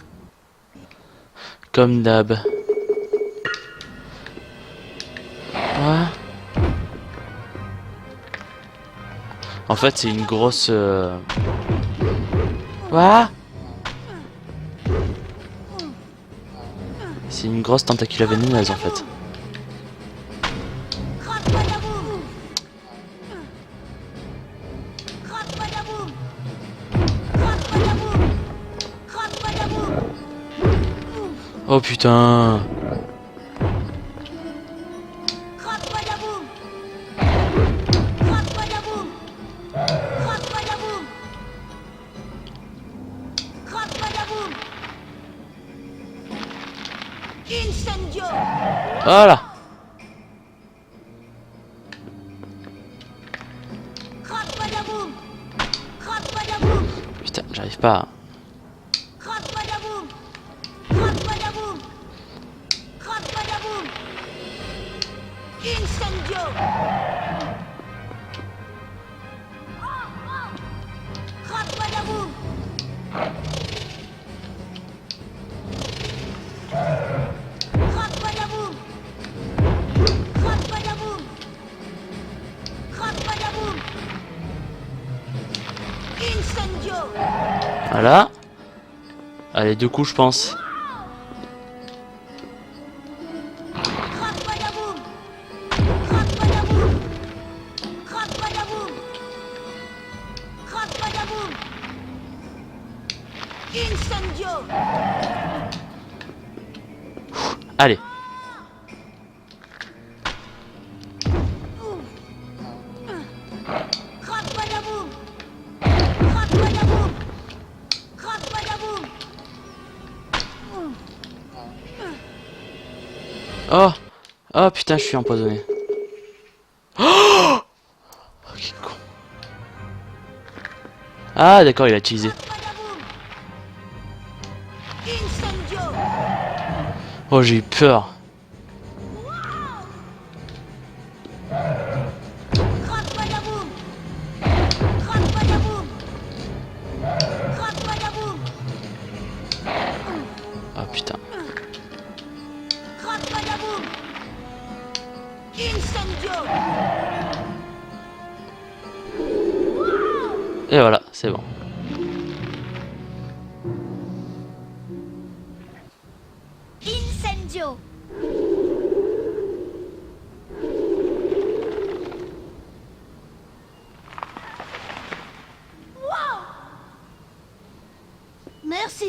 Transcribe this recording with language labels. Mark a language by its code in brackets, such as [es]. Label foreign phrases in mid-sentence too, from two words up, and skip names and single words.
[fr] Comme d'hab. Ouais. En fait, c'est une grosse... Quoi? C'est une grosse tentacule vénéneuse en fait. Crac badaboum! Crac badaboum! Crac badaboum! Crac badaboum! Oh putain. Crac badaboum! Crac badaboum! Crac badaboum! Crac badaboum! Incendio! Voilà. Crac badaboum! Crac badaboum! Putain, j'arrive pas. Crac badaboum! Crac badaboum! Crac badaboum! Incendio! Crac badaboum! Crac badaboum! Crac badaboum! Crac badaboum! Incendio! Voilà. Allez, 2 coups je pense. Crac badaboum! Crac badaboum! Crac badaboum! Crac badaboum! Incendio! Allez. Crac badaboum! Crac badaboum! Crac badaboum! Oh. Oh putain, je suis empoisonné. Oh, quel con. Ah d'accord, il a utilisé. Badaboum! Incendio! Oh, j'ai eu peur. Crac badaboum! Crac badaboum! Crac badaboum! Oh putain. Crac badaboum! Incendio! Et voilà, c'est bon. Incendio! Merci.